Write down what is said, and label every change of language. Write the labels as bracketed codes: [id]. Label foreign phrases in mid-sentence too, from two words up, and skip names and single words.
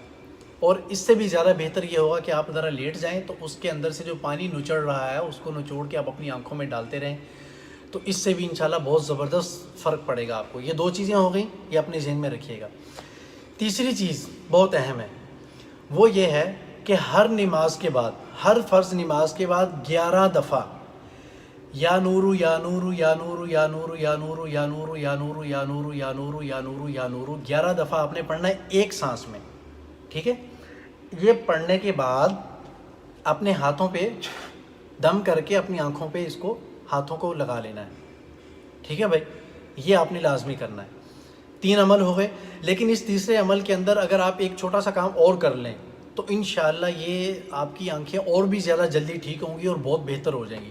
[ur] اور اس سے بھی زیادہ بہتر یہ ہوگا کہ آپ ذرا لیٹ جائیں تو اس کے اندر سے جو پانی نچڑ رہا ہے اس کو نچوڑ کے آپ اپنی آنکھوں میں ڈالتے رہیں، تو اس سے بھی انشاءاللہ بہت زبردست فرق پڑے گا آپ کو. یہ 2 چیزیں ہو گئیں، یہ اپنے ذہن میں رکھیے گا. تیسری چیز بہت اہم ہے، وہ یہ ہے کہ ہر نماز کے بعد، ہر فرض نماز کے بعد 11 دفعہ [ar] یا نورو یا نورو یا نورو یا نورو یا نورو یا نورو یا نورو یا نورو یا نورو یا نورو یا نورو [ur] 11 دفعہ آپ نے پڑھنا ہے ایک سانس میں. ٹھیک ہے. یہ پڑھنے کے بعد اپنے ہاتھوں پہ دم کر کے اپنی آنکھوں پہ اس کو ہاتھوں کو لگا لینا ہے. ٹھیک ہے بھائی. یہ آپ نے لازمی کرنا ہے. 3 عمل ہو گئے. لیکن اس تیسرے عمل کے اندر اگر آپ ایک چھوٹا سا کام اور کر لیں تو انشاءاللہ یہ آپ کی آنکھیں اور بھی زیادہ جلدی ٹھیک ہوں گی اور بہت بہتر ہو جائیں گی.